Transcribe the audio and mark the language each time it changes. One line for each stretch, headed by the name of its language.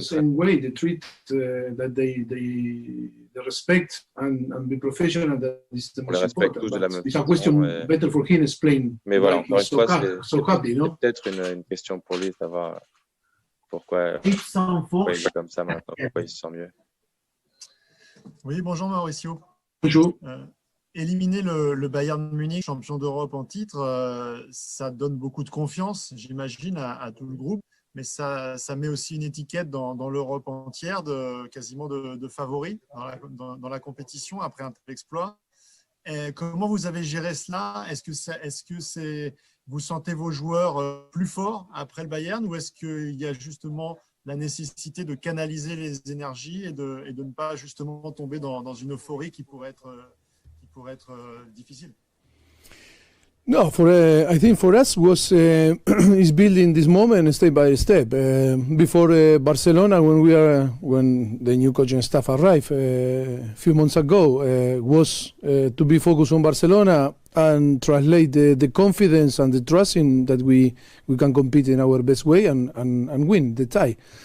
English: same way they treat that they respect and be professional. That is the most important. It's a question better for him explain.
French: Mais voilà, encore une fois, c'est peut-être une question pour lui, savoir pourquoi il est comme ça maintenant, pourquoi il se sent mieux. Oui, bonjour Mauricio. Bonjour. Éliminer le Bayern Munich, champion d'Europe en titre, ça donne beaucoup de confiance, j'imagine, à tout le groupe. Mais ça met aussi une étiquette dans l'Europe entière, quasiment de favori dans la compétition après un tel exploit. Et comment vous avez géré cela? Est-ce que vous sentez vos joueurs plus forts après le Bayern, ou est-ce qu'il y a justement la nécessité de canaliser les énergies et de ne pas justement tomber dans une euphorie qui pourrait être difficile?
English: No, I think for us was is building this moment step by step. Before Barcelona, when the new coaching staff arrived a few months ago, was to be focused on Barcelona and translate the confidence and the trust in that we can compete in our best way and win the tie.